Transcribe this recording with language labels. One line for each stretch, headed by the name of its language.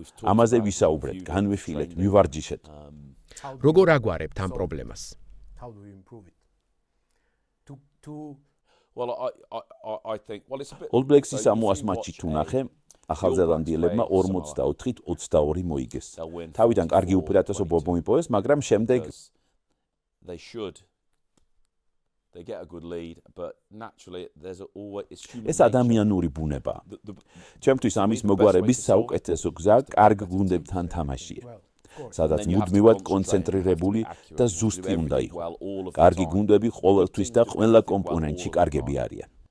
Georgian: ამაზე ვისაუბრეთ, განვიხილეთ, მივარჯიშეთ. როგორ აგვარებთ ამ პრობლემას?
English: How do we improve it? Well, I think, well, it's a bit...
Georgian: All Blacks-ის ამოას მატჩი თუ ნახე, ახალზელანდიელებმა 44-ით 22 მოიგეს. თავიდან კარგი უპირატესობა მოიპოვეს, მაგრამ შემდეგ
English: They should. They get a good lead, but naturally there's always it's human.
Georgian: ეს ადამიანური ბუნებაა. ჩემთვის ამის მოგვარების საუკეთესო გზა კარგ გუნდებთან თამაშია. სადაც მუდმივად კონცენტრირებული და ზუსტი უნდა იყოს. კარგი გუნდები ყოველთვის და ყველა კომპონენტში კარგები არიან.